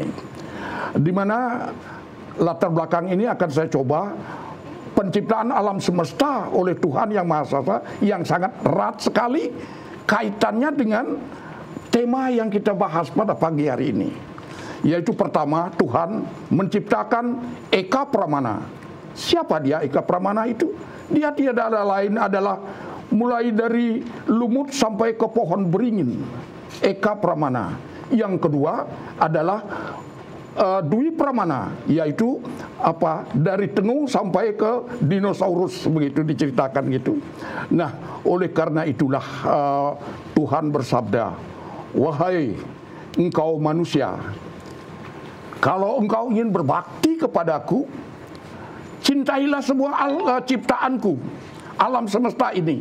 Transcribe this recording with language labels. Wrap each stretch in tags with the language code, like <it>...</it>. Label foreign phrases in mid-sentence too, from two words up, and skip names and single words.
<id>Di mana latar belakang ini akan saya coba penciptaan alam semesta oleh Tuhan Yang Maha Esa yang sangat erat sekali kaitannya dengan tema yang kita bahas pada pagi hari ini. Yaitu pertama, Tuhan menciptakan Eka Pramana. Siapa dia Eka Pramana itu? Dia tidak ada lain adalah mulai dari lumut sampai ke pohon beringin. Eka Pramana. Yang kedua adalah Dwi Pramana, yaitu dari tengu sampai ke dinosaurus, begitu diceritakan gitu. Nah, oleh karena itulah Tuhan bersabda, wahai engkau manusia, Kalau engkau ingin berbakti kepadaku, cintailah semua ciptaanku, alam semesta ini.</id>